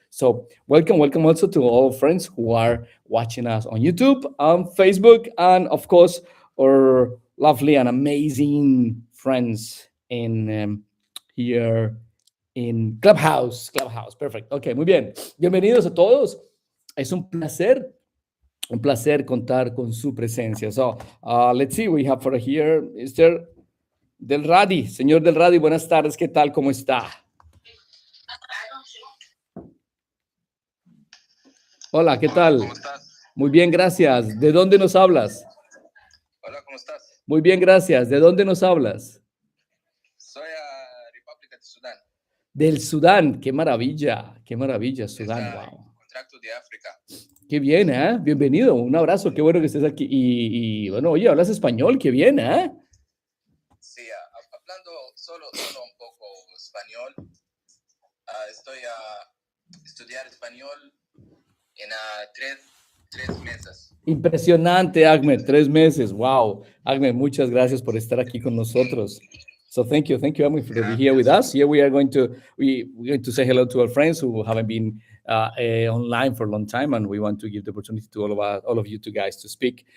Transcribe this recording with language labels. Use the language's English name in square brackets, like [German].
[English] So welcome, welcome also to all friends who are watching us on YouTube, on Facebook, and of course our lovely and amazing friends in here in Clubhouse. Clubhouse, perfect. [Spanish] Ok, muy bien. Bienvenidos a todos. Es un placer contar con su presencia. [English] So, let's see, we have for here Mr. [Spanish] Del Radi. Señor Del Radi, buenas tardes. ¿Qué tal? ¿Cómo está? Hola, ¿qué tal? ¿Cómo estás? Muy bien, gracias. ¿De dónde nos hablas? Hola, ¿cómo estás? Muy bien, gracias. ¿De dónde nos hablas? Soy a República de Sudán. Del Sudán. Qué maravilla, Sudán. Es Wow. contrato de África. Qué bien, ¿eh? Bienvenido. Un abrazo. Qué bueno que estés aquí. Y bueno, oye, hablas español. Qué bien, ¿eh? Sí, hablando solo un poco español. Estoy a estudiar español en tres meses. Impresionante, Ahmed. 3 meses. Wow. Ahmed, muchas gracias por estar aquí con nosotros. [English] So thank you, Ahmed, for being here with us. Here we're going to say hello to our friends who haven't been online for a long time, and we want to give the opportunity to all of you two guys to speak.